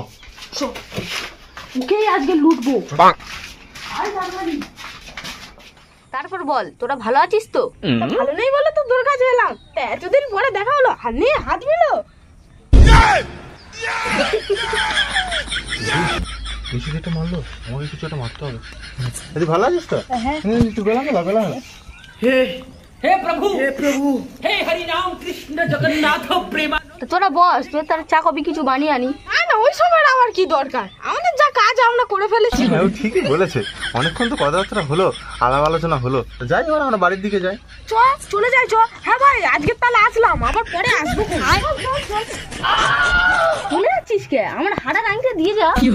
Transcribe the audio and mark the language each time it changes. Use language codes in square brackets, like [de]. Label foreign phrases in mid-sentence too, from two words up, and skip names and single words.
[bn] ওকেই আজকে লুটবো। তারপর বল, তোরা ভালো আছিস তো? ভালো নেই বলে তো তোর কাছে এলাম, তা এতদিন পরে দেখা হলো, হাত নিয়ে হাত মিলো। বেশি যেটা মারলো, আমাকে কিছু একটা মারতে হবে। যদি ভালো আছিস তো? হ্যাঁ একটু গেলাম। [hi] हे प्रभु हे हरि राम कृष्ण जगन्नाथ प्रेमा। [bn] তো তোরা বস, তুই তার চা কবি কিছু বানিয়ে আনি। না ওই সময় আমার কি দরকার, আমাদের যা কাজ আমরা করে ফেলেছি। হ্যাঁ ও ঠিকই বলেছে, অনেকক্ষণ তো কথাবার্তা হলো, আলাপ আলোচনা হলো। যাই এবার আমরা বাড়ির দিকে যাই। চলে যাই চ। হ্যাঁ ভাই আজকে তাহলে আসলাম, আবার পরে আসবো। চলে যাচ্ছিস কে? আমার হাড়া আংটি দিয়ে যা।